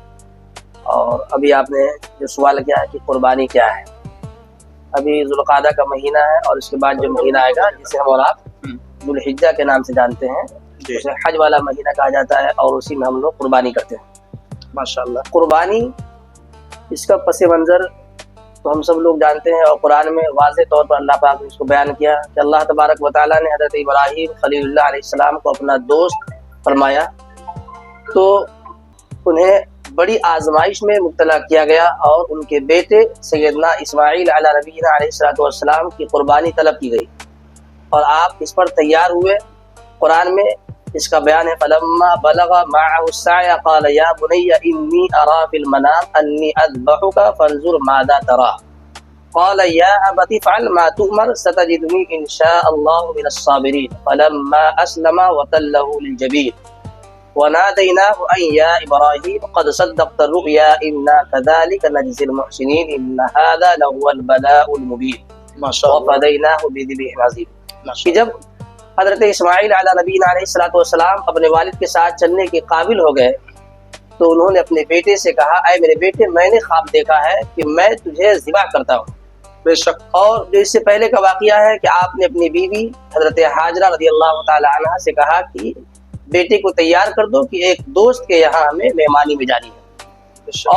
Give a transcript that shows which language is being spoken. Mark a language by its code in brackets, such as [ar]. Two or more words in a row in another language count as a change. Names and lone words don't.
[hi] और अभी आपने जो सवाल किया है कि कुर्बानी क्या है, अभी ज़ुल्क़ादा का महीना है और इसके बाद जो महीना आएगा जिसे हम और आप ज़ुल्हिज्जा के नाम से जानते हैं, उसे हज वाला महीना कहा जाता है और उसी में हम लोग कुर्बानी करते हैं। माशाअल्लाह। कुर्बानी, इसका पस मंज़र तो हम सब लोग जानते हैं और कुरान में वाज़ेह तौर पर अल्लाह पाक ने इसको बयान किया कि अल्लाह [ar] تبارك وتعالى [hi] ने हज़रत इब्राहीम [ar] خليل الله عليه السلام [hi] को अपना दोस्त फरमाया, तो उन्हें बड़ी आजमाइश में मुब्तला किया गया और उनके बेटे सैयदना इस्माईल [ar] على نبينا عليه الصلاة والسلام [hi] की कुर्बानी तलब की गई और आप इस पर तैयार हुए। कुरान में इसका बयान है, [ar] فلما بلغ معه السعي قال يا بني إني أرى في المنام أني أذبحك فانظر ماذا ترى قال يا أبت افعل ما تؤمر ستجدني إن شاء الله من الصابرين فلما أسلما وتله للجبين وناديناه أن يا إبراهيم قد صدقت الرؤيا إنا كذلك نجزي المحسنين إن هذا لهو البلاء المبين وفديناه بذبح عظيم. [hi] कि जब हज़रत इस्माईल [ar] على نبينا عليه الصلاة والسلام [hi] अपने वालिद के साथ चलने के काबिल हो गए, तो उन्होंने अपने बेटे से कहा, ऐ मेरे बेटे, मैंने ख्वाब देखा है कि मैं तुझे ज़िबा करता हूँ। बेशक। और जो इससे पहले का वाक़या है कि आपने अपनी बीवी हज़रत हाजरा [ar] رضي الله تعالى عنها [hi] से कहा कि बेटे को तैयार कर दो कि एक दोस्त के यहाँ हमें मेहमानी में जानी है।